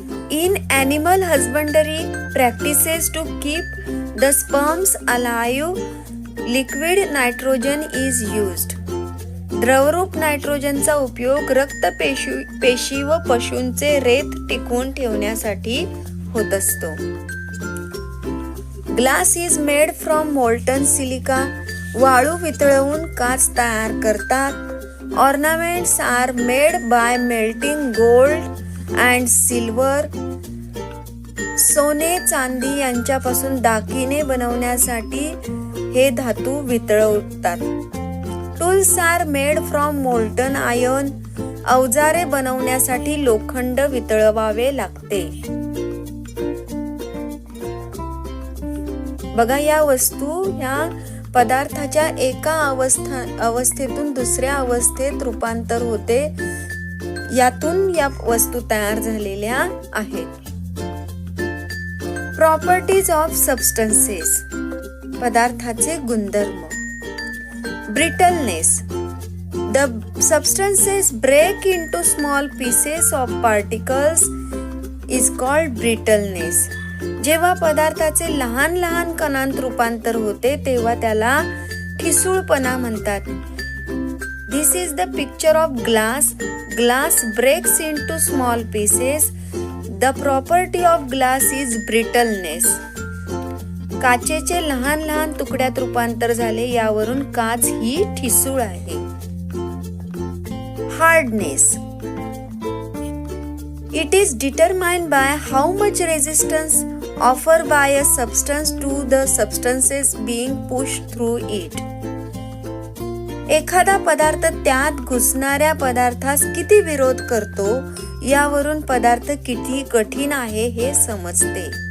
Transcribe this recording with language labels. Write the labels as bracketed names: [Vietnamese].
[English] In animal husbandry practices to keep the sperms alive, liquid nitrogen is used. [Marathi] द्रवरूप नायट्रोजनचा उपयोग रक्तपेशी व पशूंचे रेत टिकवून ठेवण्यासाठी होत असतो. [English] Glass is made from molten silica. [Marathi] वाळू वितळवून काच तयार करतात. [English] Ornaments are made by melting gold and silver. [Marathi] सोने चांदी यांच्यापासून दागिने बनवण्यासाठी हे धातू वितळवतात. [English] Tools are made from molten iron. [Marathi] अवजारे बनवण्यासाठी लोखंड वितळवावे लागते. बघा, या वस्तू ह्या पदार्थाच्या एका अवस्थेतून दुसऱ्या अवस्थेत रूपांतर होते, यातून या वस्तू तयार झालेल्या आहेत. [English] properties of substances, [Marathi] पदार्थाचे गुणधर्म. [English] Brittleness, the substances break into small pieces of particles is called brittleness. [Marathi] जेव्हा पदार्थाचे लहान लहान कणांत रूपांतर होते तेव्हा त्याला ठिसूळपणा म्हणतात. [English] This is the picture of glass. Glass breaks into small pieces. The property of glass is brittleness. [Marathi] काचेचे लहान लहान तुकड्यात रूपांतर झाले, यावरून काच ही ठिसूळ आहे. [English] Hardness. It is determined by how much resistance offered by a substance to the substances being pushed through it. [Marathi] एखादा पदार्थ त्यात घुसणाऱ्या पदार्थास किती विरोध करतो, यावरून पदार्थ किती कठीण आहे हे समजते.